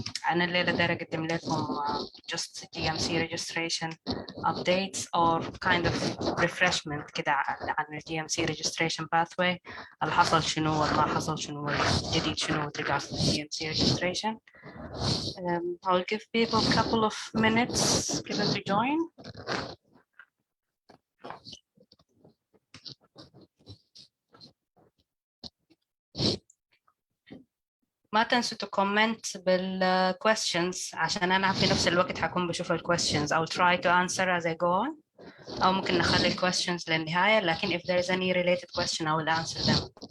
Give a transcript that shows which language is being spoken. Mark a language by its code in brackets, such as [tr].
[ar] أنا الليلة دايرة أقدم لكم [en] just GMC registration updates or kind of refreshment [ar] كده عن ال [en] GMC registration pathway. [ar] اللي حصل شنو والما حصل شنو والجديد شنو [en] with regards to GMC registration. I'll give people a couple of minutes given to join. [ar] ما تنسوا تكومنت بالquestions عشان أنا في نفس الوقت حكون بشوف questions. [en] I'll try to answer as I go on. [ar] أو ممكن نخلي questions للنهاية، لكن [en] if there is any related question I will answer them.